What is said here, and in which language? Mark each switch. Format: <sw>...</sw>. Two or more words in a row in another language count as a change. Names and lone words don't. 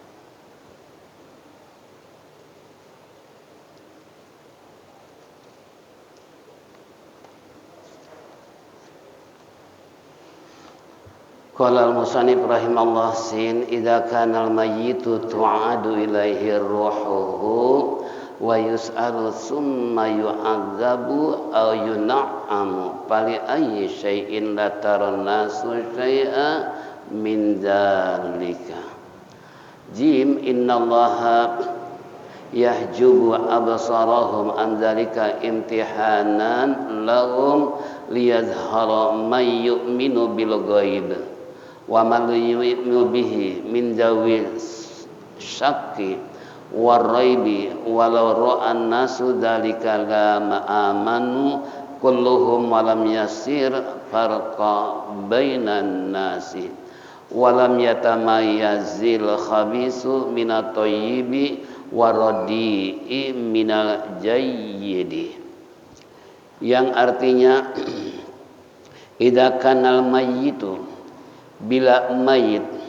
<ar>قال المصنف رحمه الله س إذا كان الميت تعاد إليه روحه ويسأل ثم يعذب أو ينعم فلأي شيء لا ترى الناس شيئا من ذلك. ج إن الله يحجب أبصارهم عن ذلك امتحانا لهم ليظهر من يؤمن بال غيب ومن يؤمن به من ذوي الشك والريب ولو رأى الناس ذلك لآمنوا كلهم ولم يصر فرق بين الناس ولم يتميز الخبيث من الطيب والرديء من الجيد,</ar> <id>yang artinya</id> <ar>إذا كان الميت,</ar> <id>bila mayit</id>